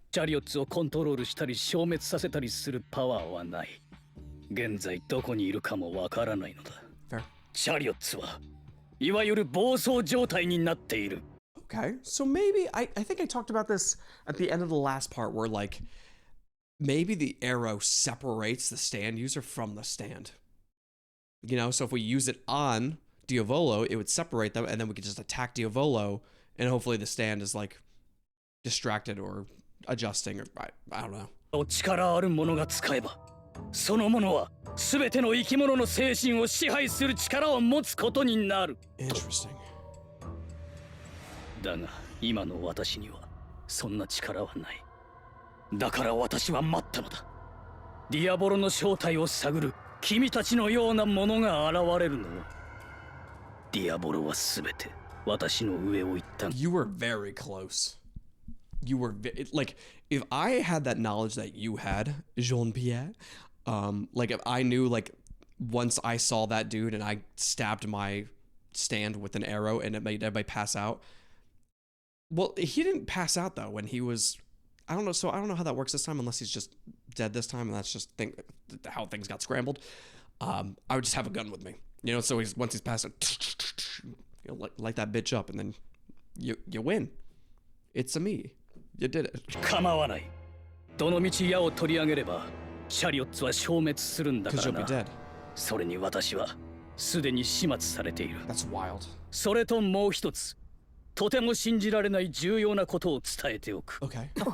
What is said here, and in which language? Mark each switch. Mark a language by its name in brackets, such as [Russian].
[Japanese] Chariotsをコントロールしたり消滅させたりするパワーはない。現在どこにいるかもわからないのだ。 [English] Fair. [Japanese] チャリオッツはいわゆる暴走状態になっている。 [English] Okay, so maybe I think I talked about this at the end of the last part where, like, maybe the arrow separates the stand user from the stand. You know, so if we use it on Diavolo, it would separate them, and then we could just attack Diavolo, and hopefully the stand is, like, distracted or adjusting, or I don't know. [Japanese] 力ある者が使えば、その者は全ての生き物の精神を支配する力を持つことになる。 [English] Interesting. [Japanese] だが今の私にはそんな力はない。だから私は待ったのだ。ディアボロの正体を探る君たちのようなものが現れるのを。ディアボロは全て私の上を行った。 [English] You were very close. You were like, if I had that knowledge that you had, Jean-Pierre, like if I knew, like, once I saw that dude and I stabbed my stand with an arrow and it made everybody pass out. Well, he didn't pass out though when he was, I don't know. So I don't know how that works this time, unless he's just dead this time, and that's just how things got scrambled. I would just have a gun with me, you know. So once he's passed out, You know, light that bitch up, and then you win. It's a me. You did it. [Japanese] 構わない。どの道矢を取り上げれば、シャリオッツは消滅するんだからな。それに私はすでに始末されている。 [English] That's wild. [Japanese] それともう一つ、とても信じられない重要なことを伝えておく。 [English] Okay.